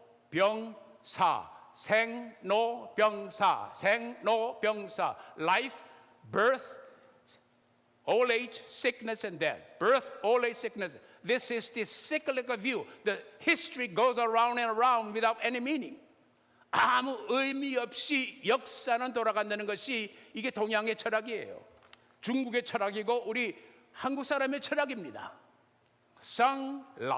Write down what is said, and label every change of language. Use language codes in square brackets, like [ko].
[ko] 생로병사, 생로병사, 생로병사. [en] Life, birth, old age, sickness and death. Birth, old age, sickness. This is the cyclical view. The history goes around and around without any meaning. [ko] 아무 의미 없이 역사는 돌아간다는 것이 이게 동양의 철학이에요. 중국의 철학이고 우리 한국 사람의 철학입니다. 상라오빙스.